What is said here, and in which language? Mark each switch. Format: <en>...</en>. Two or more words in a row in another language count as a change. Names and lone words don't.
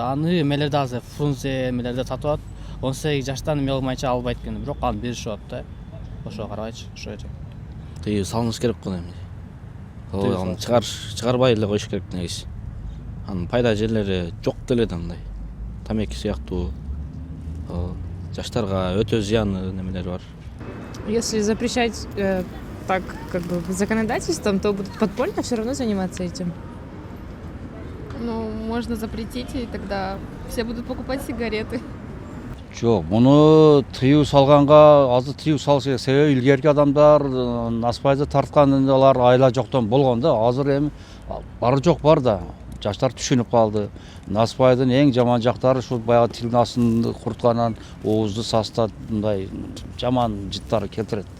<ky>Аны эмелерде азыр фрунзе эмелерде сатып атат. 18 жаштан эме болмайча албайт экен, бирок аны беришип атат да. Ошого карабайчы, ошо эже. Тыюу салыныш керек го эми. Аны чыгарбай эле коюш керек негизи. Анын пайда жерлери жок деле да мындай. Тамеки сыяктуу жаштарга өтө зыяны немелер бар.</ky> <ru>Если запрещать так как бы законодательством, то будут подпольно все равно заниматься этим. Ну, можно запретить, и тогда все будут покупать сигареты.</ru> <ky>Жок, муну тыюу салганга азыр тыюу салыш керек. Себеби илгерки адамдар насыбайды тарткан алар айла жоктон болгон да. Азыр эми бары жок бар да. Жаштар түшүнүп калды. Насыбайдын эң жаман жактары ушул баягы тилдин астын куртканан оозду састап мындай жаман жыттар келтирет да.</ky>